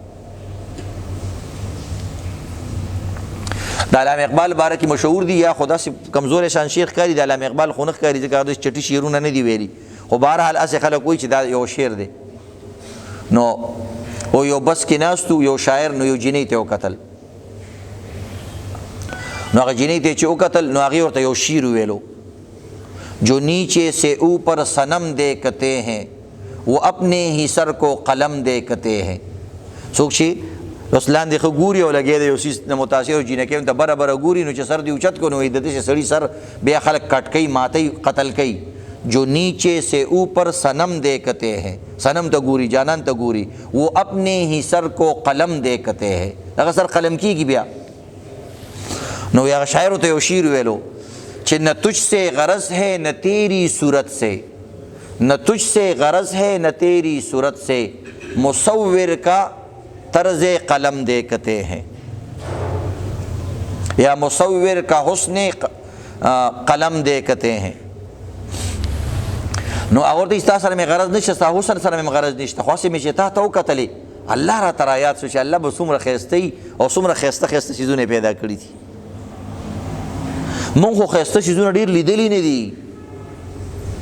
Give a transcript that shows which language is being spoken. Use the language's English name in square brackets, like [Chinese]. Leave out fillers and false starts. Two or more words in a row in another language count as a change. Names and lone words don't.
[Pashto] د علامه اقبال باره کې مشهور دي یا خو داسې کمزوری شان شیخ ښکاري، د علامه اقبال خو نه ښکاري ځکه هغه داسې چټي شعرونه نه دي ویلي، خو بهرحال هسې خلک وایي چې دا یو شعر دی. نو او یو بس کې ناست یو شاعر نو یو جینۍ ته وکتل، نو هغه جینۍ ته چې وکتل نو هغې ورته یو شعر وویلو، [Urdu] جو نیچے سے اوپر صنم دیکھتے ہیں وہ اپنے ہی سر کو قلم دیکھتے ہیں. [Pashto] څوک چې اوس لاندې ښه ګوري او لګیا دی یو څیز نه متاثر او جینکۍ هم ته بره بره ګوري نو چې سر دې اوچت کړو نو وایي د داسې سړي سر بیا خلک کټ کوي ماتوي قتل کوي. [Urdu] جو نیچے سے اوپر صنم دیکھتے ہیں، [Pashto] صنم ته ګوري جانان ته ګوري، [Urdu] وہ اپنے ہی سر کو قلم دیکھتے ہیں، [Pashto] هغه سر قلم کیږي بیا. نو هغه شاعر ته یو شعر ویلو [Urdu] کہ نہ تجھ سے غرض ہے نہ تیری صورت سے، نہ تجھ سے غرض ہے نہ تیری صورت سے، مصور کا طرز قلم دیکھتے ہیں، یا مصور کا حسن قلم دیکھتے ہیں. [Pashto] نو هغه ورته ستا سره مې غرض نشته، ستا حسن سره مې غرض نشته، خو هسې مې چې تا ته وکتلې الله راته رایاد شو چې الله به څومره ښایسته او څومره ښایسته ښایسته څیزونه پیدا کړي دي. مونږ خو ښایسته څیزونه ډېر لیدلي نه دي.